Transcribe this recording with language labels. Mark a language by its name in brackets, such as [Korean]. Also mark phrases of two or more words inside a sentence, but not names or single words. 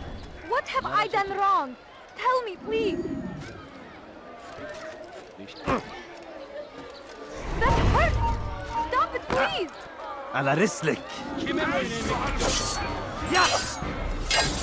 [English] What have I done wrong? Tell me, please. That hurts! Stop it, please! [Arabic] على رسلك. [Turkish] Kimi oyuna inmek istiyorsun?